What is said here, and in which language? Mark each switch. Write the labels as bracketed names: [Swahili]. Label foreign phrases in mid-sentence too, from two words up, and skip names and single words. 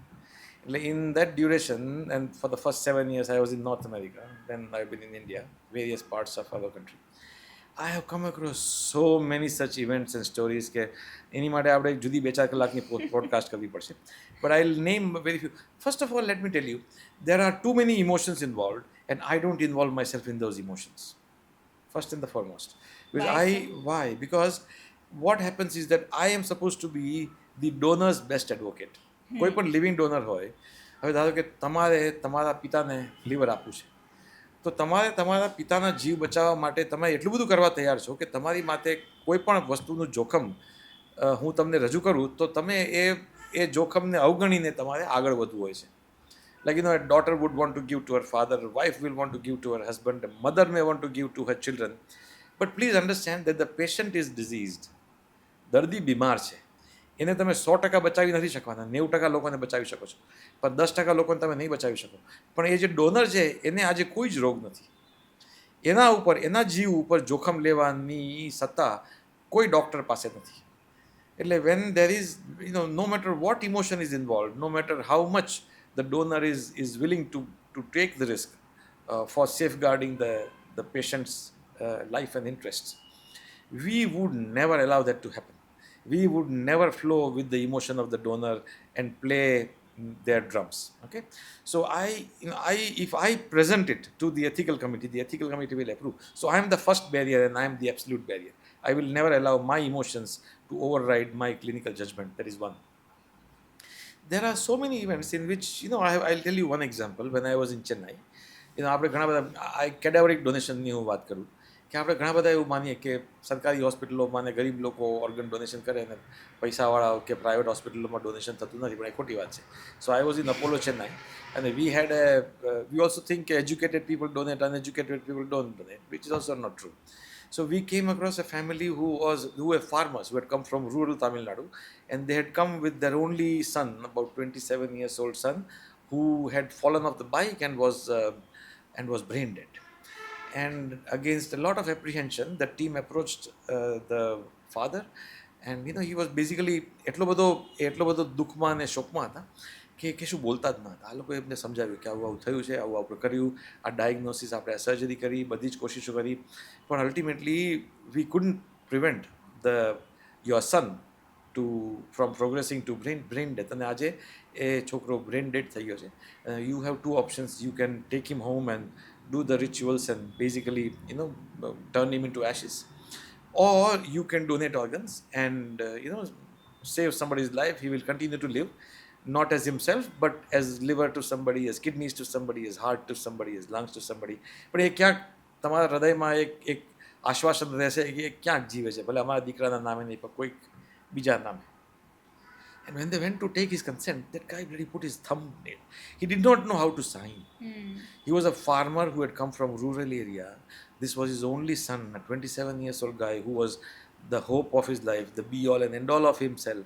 [English] એટલે in that duration and for the first 7 years I was in North America, then I been in India, various parts of our country. I have come across so many such events and stories [Gujarati] કે એની માટે આપણે એક જુદી 2-4 કલાકની પોડકાસ્ટ કરવી પડશે. [English] But I will name very few. First of all, let me tell you, there are too many emotions involved and I don't involve myself in those emotions. First and the foremost. Why? Because what happens is that I am supposed to be the donor's best advocate. [Gujarati] કોઈ પણ [English] living donor [Gujarati] હોય, હવે ધારો કે તમારે તમારા પિતાને લીવર આપવું છે, તો તમારે તમારા પિતાના જીવ બચાવવા માટે તમે એટલું બધું કરવા તૈયાર છો કે તમારી માથે કોઈ પણ વસ્તુનું જોખમ હું તમને રજૂ કરું તો તમે એ જોખમને અવગણીને તમારે આગળ વધવું હોય છે. [English] Like, a daughter would want to give to her father, a wife will want to give to her husband, a mother may want to give to her children. But please understand that the patient is diseased. [Gujarati] દર્દી બીમાર છે, એને તમે 100% બચાવી નથી શકવાના. 90% લોકોને બચાવી શકો છો, પણ 10% લોકોને તમે નહીં બચાવી શકો. પણ એ જે ડોનર છે એને આજે કોઈ જ રોગ નથી, એના ઉપર, એના જીવ ઉપર જોખમ લેવાની સત્તા કોઈ ડૉક્ટર પાસે નથી. [English] એટલે when there is, no matter what emotion is involved, no matter how much the donor is willing to take the risk for safeguarding the patient's life and interests, we would never allow that to happen. We would never flow with the emotion of the donor and play their drums. Okay, so if I present it to the ethical committee will approve. So I am the first barrier and I am the absolute barrier. I will never allow my emotions to override my clinical judgment. That is one. There are so many events in which, I'll tell you one example. When I was in Chennai, [Gujarati] આપણે ઘણા બધા [English] cadaveric donation [Gujarati] ની હું વાત કરું. કે આપણે ઘણા બધા એવું માનીએ કે સરકારી હોસ્પિટલોમાં ને ગરીબ લોકો [English] organ donation [Gujarati] કરે ને પૈસાવાળા કે પ્રાઇવેટ હોસ્પિટલોમાં ડોનેશન થતું નથી, પણ એ ખોટી વાત છે. [English] So I was in Apollo Chennai અને we also think કે educated people donate, uneducated people don't donate, which is also not true. So we came across a family who were farmers, who had come from rural Tamil Nadu, and they had come with their only son, about 27 years old son, who had fallen off the bike and was brain dead. And against a lot of apprehension, the team approached the father, and he was basically [Gujarati] એટલો બધો દુઃખમાં અને શોકમાં હતા કે શું બોલતા જ ન હતા. આ લોકોએ એમને સમજાવ્યું કે આવું આવું થયું છે, આવું આપણે કર્યું, આ ડાયગ્નોસિસ આપણે આ સર્જરી કરી, બધી જ કોશિશો કરી, પણ [English] ultimately we couldn't prevent the your son from progressing to brain death. [Gujarati] અને આજે એ છોકરો [English] brain dead [Gujarati] થઈ ગયો છે. [English] You have two options. You can take him home and do the rituals and basically turn him into ashes, or you can donate organs and save somebody's life. He will continue to live, not as himself but as liver to somebody, as kidneys to somebody, as heart to somebody, as lungs to somebody. [Gujarati] પણ એ ક્યાંક તમારા હૃદયમાં એક આશ્વાસન રહેશે કે એ ક્યાંક જીવે છે, ભલે અમારા દીકરાના નામે નહીં પણ કોઈક બીજા નામે. [English] And when they went to take his consent, that guy really put his thumb in it. He did not know how to sign. He was a farmer who had come from rural area. This was his only son, a 27 years old guy who was the hope of his life, the be all and end all of himself.